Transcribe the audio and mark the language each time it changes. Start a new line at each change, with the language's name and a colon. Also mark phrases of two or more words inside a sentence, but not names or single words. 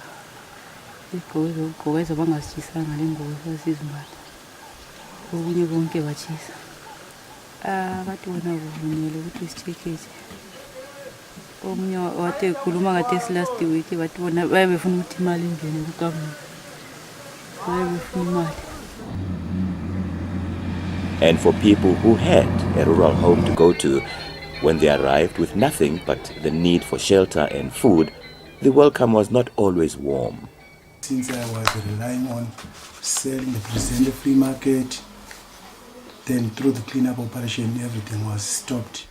North Ndebele: Izigqoko ezabangasitshisanga lengubo sasizimbatha. Okunye konke batshisa. Bathi wona kuvunyelwe ukuthi sitsheketshe. Omunye wathi ekhuluma ngathi
English: last week
North Ndebele: bathi bona bayebefuna ukuthi imali ingene kuGovernment. Bayebefuna imali.
English: And for people who had a rural home to go to, when they arrived with nothing but the need for shelter and food, the welcome was not always warm. Since I was relying on selling the present free market, then through the cleanup operation, everything was stopped.